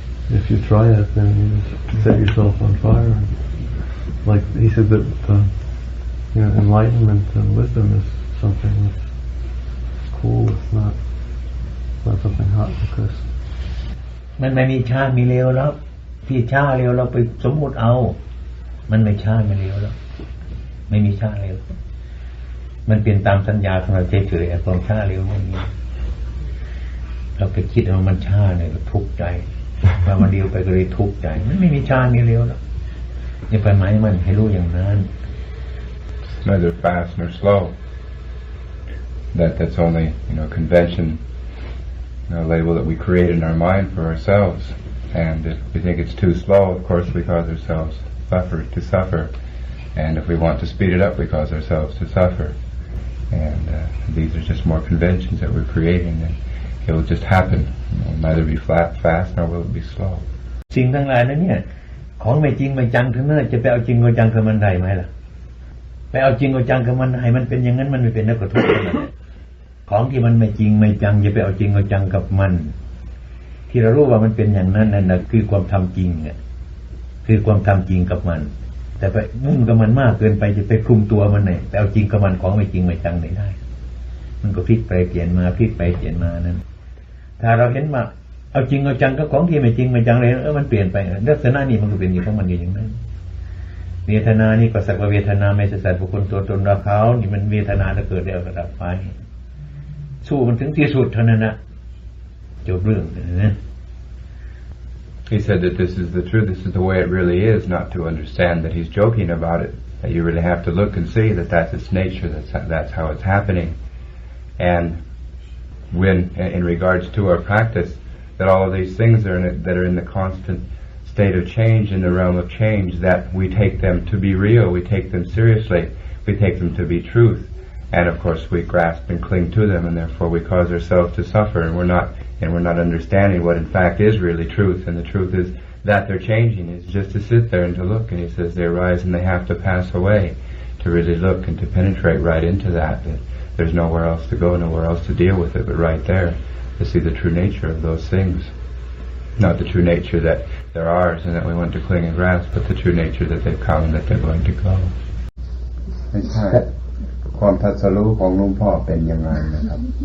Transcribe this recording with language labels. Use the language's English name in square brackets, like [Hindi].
[English] If you try it, then you just set yourself on fire. Like he said that enlightenment and wisdom is something that's cool. It's not something hot because [Thai] มันไม่มีช้ามีเร็วแล้วที่ช้าเร็วเราไปสมมุติเอามันไม่ช้าไม่เร็วแล้วไม่มีช้าเร็วมันเป็นตามสัญญาของเราเฉยๆความช้าเร็วไม่มีเราไปคิดว่ามันช้าเนี่ยเราทุกข์ใจว่ามันเร็วไปก็เลยทุกข์ใจมันไม่มีช้ามีเร็วแล้วอย่าไปหมายมันให้รู้อย่างนั้น [English] Neither fast nor slow. That's only convention, a label that we create in our mind for ourselves. And if we think it's too slow, of course we cause ourselves to suffer. And if we want to speed it up, we cause ourselves to suffer. And these are just more conventions that we're creating, and it will just happen. It will neither be fast nor will it be slow. [Thai] สิ่งทั้งหลายนั้นเนี่ยของไม่จริงไม่จังทั้งนั้นจะไปเอาจริงเอาจังกับมันได้ไหมล่ะไปเอาจริงเอาจังกับมันให้มันเป็นอย่างนั้นมันไม่เป็นนักกระทบกันของที่มันไม่จริงไม่จังอย่าไปเอาจริงเอาจังกับมันที่เรารู้ว่ามันเป็นอย่างนั้นนั่นนะคือความทำจริงคือความทำจริงกับมัน แต่ไปมุ่งกับมันมากเกินไปจะไปคลุมตัวมันเนี่ยแต่เอาจริงกับมันของไม่จริงไม่จังไม่ได้มันก็พลิกไปเปลี่ยนมาพลิกไปเปลี่ยนมานั้นถ้าเราเห็นว่าเอาจริงเอาจังก็ของที่ไม่จริงไม่จังเลยมันเปลี่ยนไปลักษณะนี้มันก็เป็นอยู่ของมันอย่างนั้นเวทนานี่ก็สักว่าเวทนาไม่ใช่สัตว์บุคคลตัวตนเราเขานี่มันเวทนาจะเกิดแล้วก็ดับไปสู้มันถึงที่สุดเท่านั้นนะจบเรื่องนะ [English] He said that this is the truth, this is the way it really is, not to understand that he's joking about it, that you really have to look and see that that's its nature, that's how it's happening. And when, in regards to our practice, that all of these things that are in the constant state of change, in the realm of change, that we take them to be real, we take them seriously, we take them to be truth. And of course we grasp and cling to them, and therefore we cause ourselves to suffer, and we're not understanding what in fact is really truth. And the truth is that they're changing. It's just to sit there and to look. And he says they arise and they have to pass away. To really look and to penetrate right into that there's nowhere else to go, nowhere else to deal with it, but right there to see the true nature of those things. Not the true nature that they're ours and that we want to cling and grasp, but the true nature that they've come and that they're going to go. [Thai] ไม่ใช่ความทัศรู้ของหลวงพ่อเป็นยังไงนะครับ